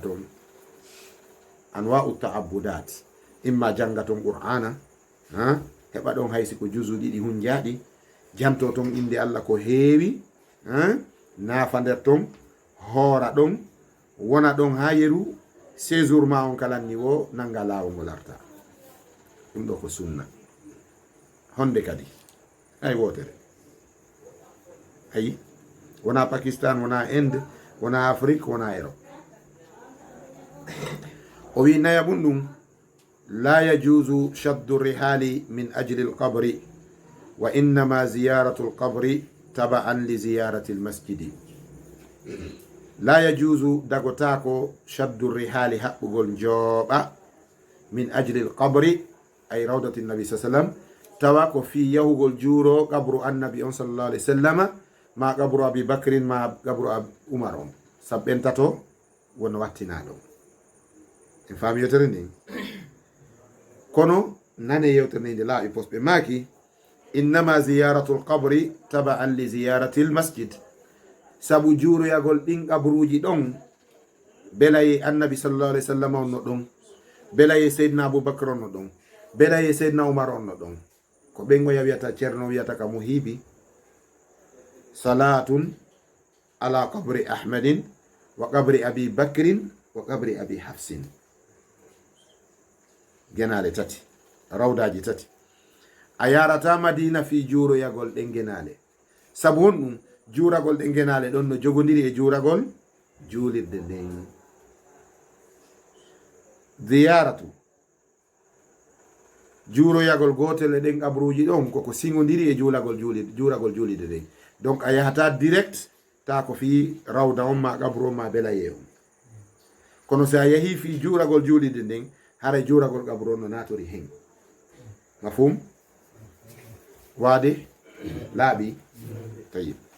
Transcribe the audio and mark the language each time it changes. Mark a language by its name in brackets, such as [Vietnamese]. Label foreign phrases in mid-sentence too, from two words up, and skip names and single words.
[Fula] toon [Arabic] أنواع التعبدات [Fula] imma janga ton qur'ana heɓa ɗon haysi ko juzu ɗiɗi hunjaɗi janto ton inde allah ko heewi naafa nder ton hoora ɗon wona ɗon ha yeru séjour ma on kalanni wo nanga lawol ngol arta ɗum ɗo ko sunna honde kadi hay wotere ayi wona pakistan wona inde wona afrique wona europe o wi naya ɓum ɗum [Arabic] لا يجوز شد الرحال من أجل القبر وإنما زيارة القبر تبعا لزيارة المسجد لا يجوز [Fula] dagotako [Arabic] شد الرحال [Fula] haɓɓugol njooɓa [Arabic] من أجل القبر أي روضة النبي [Fula] sa sallam tawa ko fi yahugol juuro [Arabic] قبر النبي [Fula] on [Arabic] صلى الله عليه وسلم [Fula] ma [Arabic] قبر أبي بكر [Fula] ma [Arabic] قبر عمر [Fula] on saɓɓentato wona wattinaɗo en faami yewtere ndin kono nane yewtere nde nde laaɓi posɓe maaki [Arabic] إنما زيارة القبر تبعا لزيارة المسجد [Fula] sabu juuroyagol ɗin qabruji ɗon belaye annabi [Arabic] صلى الله عليه وسلم [Fula] on no ɗon belaye seydna aboubacre on no ɗon belaye seydna oumar on no ɗon ko ɓengoya wiyata ceerno wiyata ka mo hiibi [Arabic] صلاة على قبر أحمد وقبر أبي بكر وقبر أبي حفص [Fula] genale tati rawdaji tati a yarata madina fi juuroyagol ɗen genale sabu hon ɗum juuragol ɗen genale ɗon no jogodiri e juuragol juulirde nden ziyaratu juuroyagol gotel e ɗen qabruji ɗon koko sigodiri e juuragol juulide nden donc a yahata direct ta ko fi rawda on ma qabru on ma belaye on kono so a yahi fi juuragol juulide nden hara juuragol qabru on no natori hen mafhum waade laaɓi tayib